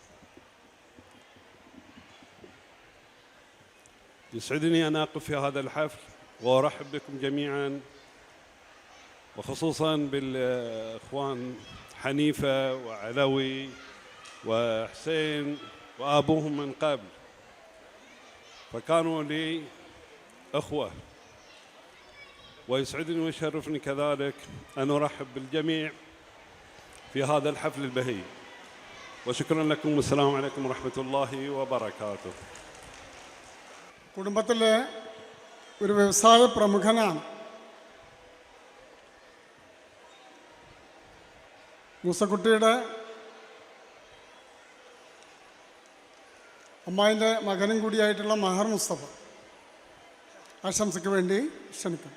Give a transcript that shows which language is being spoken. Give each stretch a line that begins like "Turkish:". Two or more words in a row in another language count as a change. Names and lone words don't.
Arabic: يسعدني أن أقف في هذا الحفل وأرحب بكم جميعا، وخصوصا بالإخوان حنيفة وعلوي وحسين وأبوهم من قبل، فكانوا لي أخوة. ويسعدني ويشرفني كذلك أن أرحب بالجميع في هذا الحفل البهي. وشكرا لكم والسلام عليكم ورحمة الله وبركاته.
Malayalam: കുടുംബത്തിലെ ഒരു വ്യവസായ പ്രമുഖനാണ്. മൂസക്കുട്ടിയുടെ അമ്മായിൻ്റെ മകനും കൂടിയായിട്ടുള്ള മഹർ മുസ്തഫ ആശംസയ്ക്ക് വേണ്ടി ക്ഷണിക്കാം.